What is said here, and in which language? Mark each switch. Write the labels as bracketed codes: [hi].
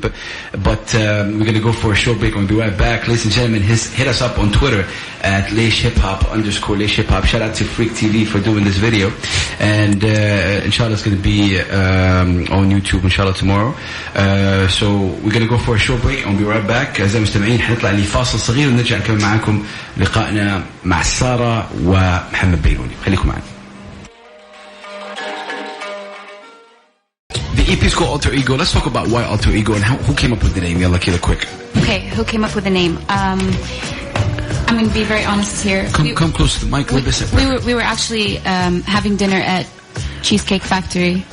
[en] But we're gonna go for a short break. We'll be right back, ladies and gentlemen. Hit us up on Twitter at @LaishHipHop_LaishHipHop. Shout out to FreekTV for doing this video, and inshallah it's gonna be on YouTube inshallah tomorrow. So we're gonna go for a short break and we'll be right back. [ar] أعزائي المستمعين حنطلع لفاصل صغير ونرجع نكمل معاكم لقائنا مع سارة ومحمد بيلوني. خليكم معنا. [en] The EP is called Alter Ego. Let's talk about why Alter Ego and who came up with the name. Yalla, Kila, quick. Okay, who came up with the name? I'm going to be very honest here. Come close to the mic. We were actually having dinner at Cheesecake Factory.